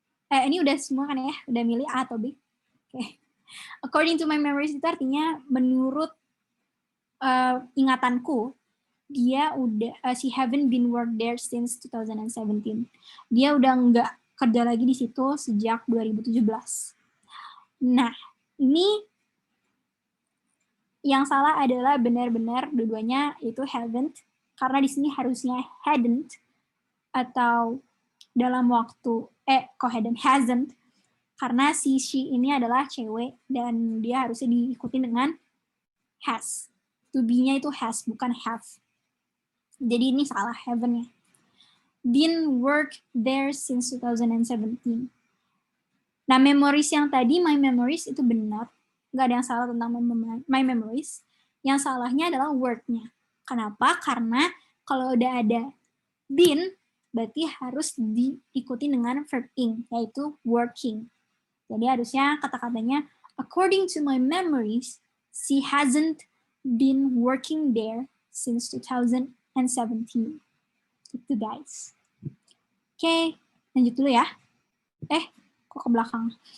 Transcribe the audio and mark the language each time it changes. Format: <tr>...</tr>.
<id>Ini udah semua kan ya? Udah milih A atau B? Oke.</id> <en>According to my memories</en> <id>itu artinya menurut ingatanku, dia udah,</id> <en>she haven't been worked there since 2017.</en> <id>Dia udah nggak kerja lagi di situ sejak 2017. Nah, ini yang salah adalah benar-benar dua-duanya itu haven't, karena di sini harusnya hadn't, atau dalam waktu, hasn't, karena si she ini adalah cewek, dan dia harusnya diikuti dengan has. To be-nya itu has, bukan have. Jadi ini salah, haven't-nya.</id> <en>Been work there since 2017.</en> <id>Nah, memories yang tadi, my memories, itu benar. Nggak ada yang salah tentang my memories. Yang salahnya adalah work-nya. Kenapa? Karena kalau udah ada been, berarti harus diikuti dengan verb ing, yaitu working. Jadi harusnya kata-katanya,</id> <en>according to my memories, she hasn't been working there since 2017.</en> <id>Itu guys. Oke, lanjut dulu ya. Kok ke belakang?</id>